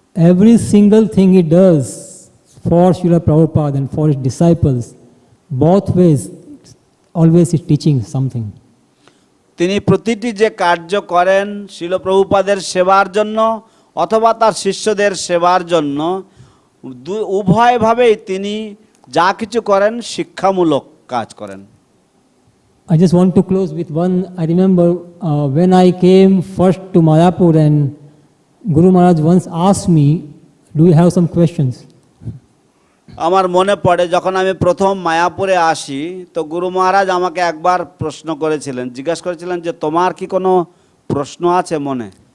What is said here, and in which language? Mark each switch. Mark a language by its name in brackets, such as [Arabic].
[English] Every single thing he does for Srila Prabhupada and for his disciples, both ways, always is teaching something. [Bangla] তিনি প্রতিটি যে কার্য করেন শিল প্রভুপাদের সেবার জন্য অথবা তার শিষ্যদের সেবার জন্য উভয়ভাবেই তিনি যা কিছু করেন শিক্ষামূলক কাজ করেন। [English] I just want to close with one. I remember when I came first to Mayapur and Guru Maharaj once asked me, do you have some questions? [Bangla] আমার মনে পড়ে যখন আমি প্রথম মায়াপুরে আসি তো গুরু মহারাজ আমাকে একবার প্রশ্ন করেছিলেন, জিজ্ঞাসা করেছিলেন যে তোমার কি কোনো প্রশ্ন আছে মনে?